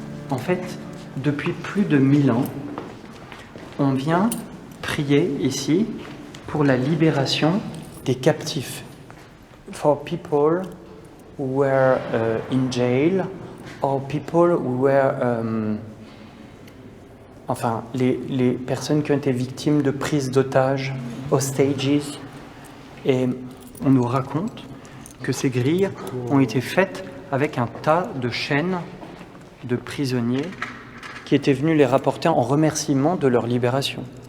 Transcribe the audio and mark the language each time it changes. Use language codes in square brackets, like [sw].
[fr] En fait, depuis plus de 1000 ans, on vient prier ici pour la libération des captifs. [en] For people who were in jail or people who were... [fr] enfin, les personnes qui ont été victimes de prises d'otages, hostages. Et on nous raconte que ces grilles ont été faites avec un tas de chaînes de prisonniers qui étaient venus les rapporter en remerciement de leur libération.